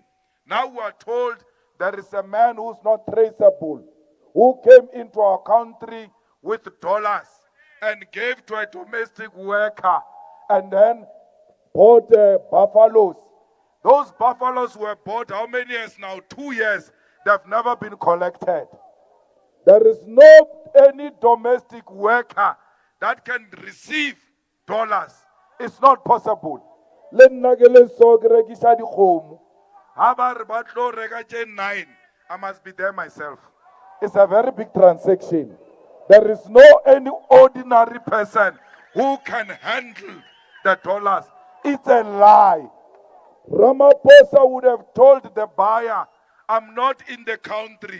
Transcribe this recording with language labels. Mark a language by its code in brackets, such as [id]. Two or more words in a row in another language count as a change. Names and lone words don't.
[en] Now we are told there is a man who's not traceable, who came into our country with dollars and gave to a domestic worker and then bought buffaloes. Those buffaloes were bought how many years now? 2 years. They've never been collected. There is no any domestic worker that can receive dollars. It's not possible. [nso] Le nna ke le so ke rekisa dikgomo. Ha ba re ba tlo reka tše 9, [en] I must be there myself. It's a very big transaction. There is no any ordinary person who can handle the dollars. It's a lie. Ramaphosa would have told the buyer, I'm not in the country.